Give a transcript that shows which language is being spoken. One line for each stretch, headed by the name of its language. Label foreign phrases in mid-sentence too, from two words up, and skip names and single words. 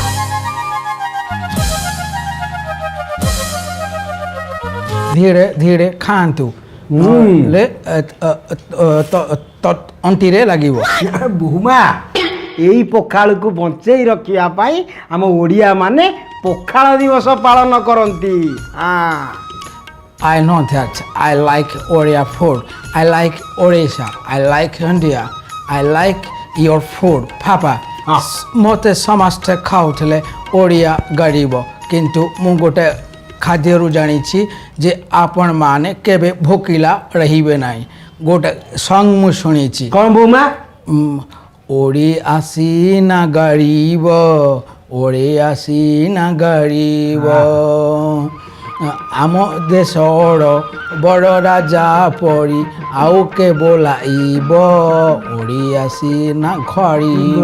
Odia: ଧୀରେ ଧୀରେ ଖାଆନ୍ତୁ ନହେଲେ ଅଣ୍ଟିରେ ଲାଗିବ। ବୋଉମା ଏଇ ପଖାଳକୁ ବଞ୍ଚେଇ ରଖିବା ପାଇଁ ଆମ ଓଡ଼ିଆ ମାନେ ପଖାଳ ଦିବସ ପାଳନ କରନ୍ତି
English: I know that I like Oriya food. I like Odisha. I like India. I like your food. Papa,
Odia: ମୋତେ ସମସ୍ତେ ଖାଉଥିଲେ ଓଡ଼ିଆ ଗରିବ କିନ୍ତୁ ମୁଁ ଗୋଟେ ଖାଦ୍ୟରୁ ଜାଣିଛି ଯେ ଆପଣମାନେ କେବେ ଭୋକିଲା ରହିବେ ନାହିଁ। ଗୋଟେ ସଙ୍ଗ ମୁଁ ଶୁଣିଛି କ'ଣ ବୋଉମା ଓଡ଼ିଆ ସିନା ଗରିବ ଓଡ଼ିଆ ସିନା ଗରିବ ଆମ ଦେଶର ବଡ଼ ରାଜା ପରି ଆଉ କେ ବୋଲାଇବ ଓଡ଼ିଆ ସିନା ଗରିବ।